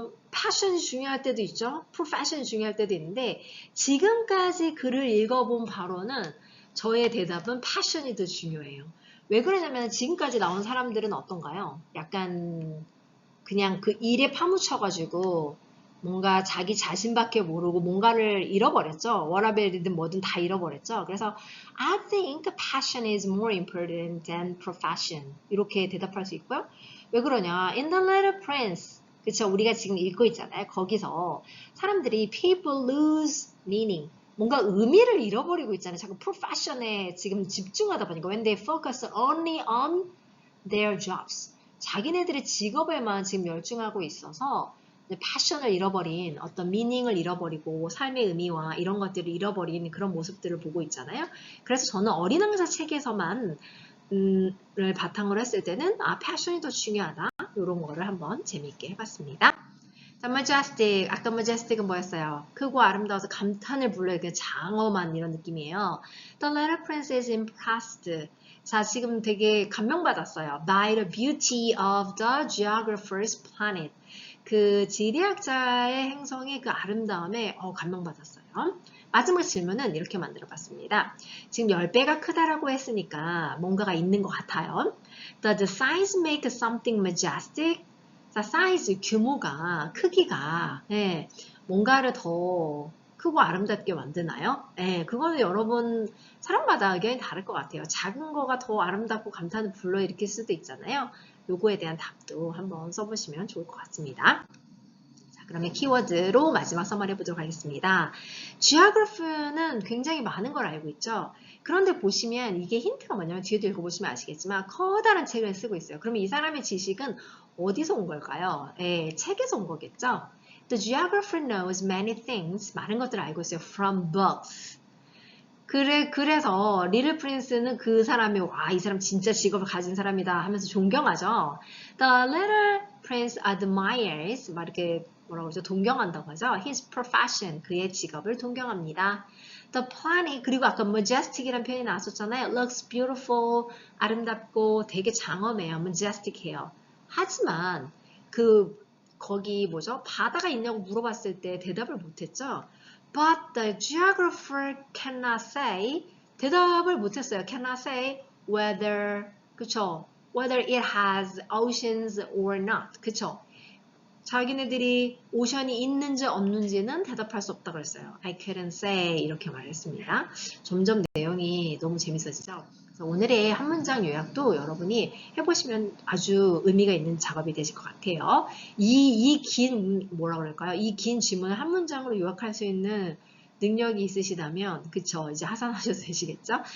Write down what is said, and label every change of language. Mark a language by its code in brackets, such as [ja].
[ko] passion이 중요할 때도 있죠. profession이 중요할 때도 있는데 지금까지 글을 읽어본 바로는 저의 대답은 passion이 더 중요해요. 왜 그러냐면 지금까지 나온 사람들은 어떤가요? 약간 그냥 그 일에 파묻혀가지고 뭔가 자기 자신밖에 모르고 뭔가를 잃어버렸죠. 워라벨이든 뭐든 다 잃어버렸죠. [en] 그래서 I think passion is more important than profession. [ko] 이렇게 대답할 수 있고요. 왜 그러냐? [en] In the Little Prince 그쵸? [ko] 우리가 지금 읽고 있잖아요. [en] 거기서 사람들이 people lose meaning. [ko] 뭔가 의미를 잃어버리고 있잖아요. 자꾸 profession에 지금 집중하다 보니까 [en] when they focus only on their jobs. [ko] 자기네들의 직업에만 지금 열중하고 있어서 passion을 잃어버린 어떤 meaning을 잃어버리고 삶의 의미와 이런 것들을 잃어버린 그런 모습들을 보고 있잖아요. 그래서 저는 어린 왕자 책에서만 를 바탕으로 했을 때는 passion이 더 중요하다. 이런 거를 한번 재미있게 해봤습니다. 자, majestic. 아까 majestic은 뭐였어요? 크고 아름다워서 감탄을 불러요. 장엄한 이런 느낌이에요. [en] The little prince is impressed. [ko] 자, 지금 되게 감명받았어요. [en] By the beauty of the geographer's planet. [ko] 그 지리학자의 행성의 그 아름다움에 감명받았어요. 마지막 질문은 이렇게 만들어 봤습니다. 지금 10배가 크다라고 했으니까 뭔가가 있는 것 같아요. [en] Does the size make something majestic? [ko] 자, 사이즈, 규모가, 크기가 뭔가를 더 크고 아름답게 만드나요? 그거는 여러분 사람마다 의견이 다를 것 같아요. 작은 거가 더 아름답고 감탄을 불러일으킬 수도 있잖아요. 요거에 대한 답도 한번 써보시면 좋을 것 같습니다. 자, 그러면 키워드로 마지막 서머리 해보도록 하겠습니다. geography는 굉장히 많은 걸 알고 있죠. 그런데 보시면 이게 힌트가 뭐냐면 뒤에도 읽어보시면 아시겠지만 커다란 책을 쓰고 있어요. 그러면 이 사람의 지식은 어디서 온 걸까요? 책에서 온 거겠죠. [en] The geographer knows many things. [ko] 많은 것들을 알고 있어요. [en] From books. [ko] 그래서 리틀 프린스는 그 사람이 이 사람 진짜 직업을 가진 사람이다 하면서 존경하죠. [en] The little prince admires [ko] 막 이렇게 뭐라고 그러죠? 동경한다고 하죠. His profession 그의 직업을 동경합니다. The planet 그리고 아까 majestic이라는 표현이 나왔었잖아요. [en] Looks beautiful [ko] 아름답고 되게 장엄해요. majestic해요. 하지만 거기 뭐죠? 바다가 있냐고 물어봤을 때 대답을 못했죠. [en] But the geographer cannot say [ko] 대답을 못했어요. [en] Cannot say whether 그쵸? Whether it has oceans or not. [ko] 그쵸? 자기네들이 오션이 있는지 없는지는 대답할 수 없다고 그랬어요. [en] I couldn't say [ko] 이렇게 말했습니다. 점점 내용이 너무 재밌어지죠. 그래서 오늘의 한 문장 요약도 여러분이 해보시면 아주 의미가 있는 작업이 되실 것 같아요. 이 긴 뭐라 그럴까요? 이 긴 지문을 한 문장으로 요약할 수 있는 능력이 있으시다면 그쵸 이제 하산하셔도 되시겠죠?